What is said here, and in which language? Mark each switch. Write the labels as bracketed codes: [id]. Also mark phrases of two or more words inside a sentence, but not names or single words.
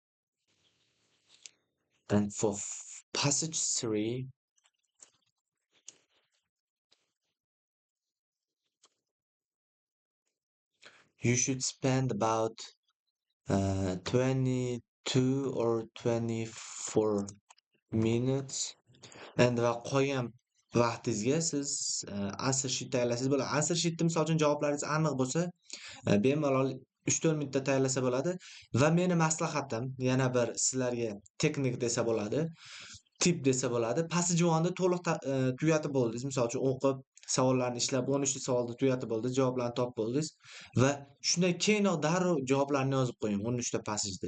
[en] And for passage 3, you should spend about 22 or 24 minutes. [uz] And va qolgan vaqtingizga siz [en] answer sheet [uz] tayyorlasangiz bo'ladi. [en] Answer sheetda [uz] misol uchun javoblaringiz aniq bo'lsa, bemalol 3-4 minutda tayyorlasa bo'ladi. Va meni maslahatim yana bir sizlarga texnik desa bo'ladi, tip desa bo'ladi. Passage 1 ni to'liq tugatib bo'ldingiz. Misol uchun o'qib, savollarni ishlab 13 ta savolni tugatib bo'ldingiz, javoblarni topib bo'ldingiz va shundan keyinoq darrov javoblarni yozib qo'ying 13 ta passageni.